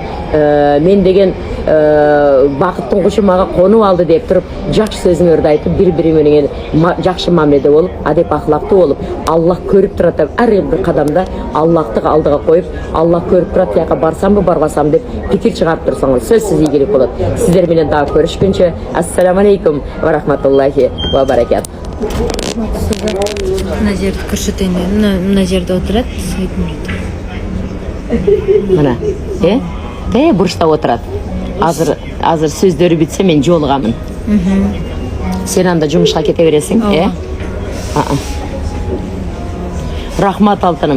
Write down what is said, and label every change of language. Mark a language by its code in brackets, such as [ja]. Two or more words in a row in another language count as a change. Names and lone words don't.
[ky] Мен деген бакыттын кушу мага конуп алды деп туруп, жакшы сөзүңөрдү айтып, бири-бири менен жакшы мамиледе болуп, адеп ахлактуу болуп, Аллах көрүп турат. Ар бир кадамда Аллахты алдыга коюп, Аллах көрүп турат, яка барсамбы, барбасам деп пикир чыгарып турсаңыз, сөзсүз ийгилик болот. Сиздер менен дагы көрүшкөнчө, [ar] السلام عليكم ورحمة الله وبركات. [ky] Мына жерде көрсөтөйүн. Мына жерде отурат, Сайдмурат. Мына, бурчта отурат. Азыр сөздөрү бүтсө мен жолугамын. Сен анда жумушка кете бересиң, Рахмат алтыным.